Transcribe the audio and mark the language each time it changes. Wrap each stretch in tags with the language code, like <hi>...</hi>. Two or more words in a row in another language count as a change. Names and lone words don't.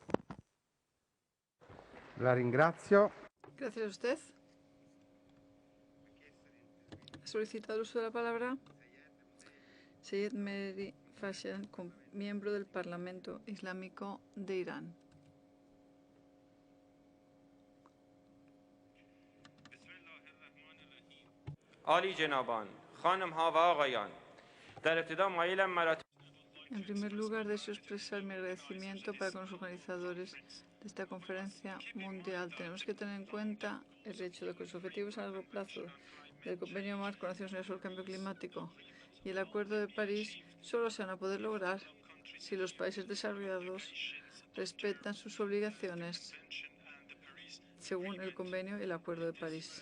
<it>La ringrazio.</it> <es>Gracias a usted. Ha solicitado el uso de la palabra Seyed Mehdi Fashion, miembro del Parlamento Islámico de Irán.</es> <fa>عالی جنابان، خانم‌ها و آقایان، در ابتدا مایلم مراتب</fa> <es>En primer lugar, deseo expresar mi agradecimiento para con los organizadores de esta conferencia mundial. Tenemos que tener en cuenta el hecho de que los objetivos a largo plazo del Convenio Marco de Naciones Unidas sobre el Cambio Climático y el Acuerdo de París solo se van a poder lograr si los países desarrollados respetan sus obligaciones según el Convenio y el Acuerdo de París.</es>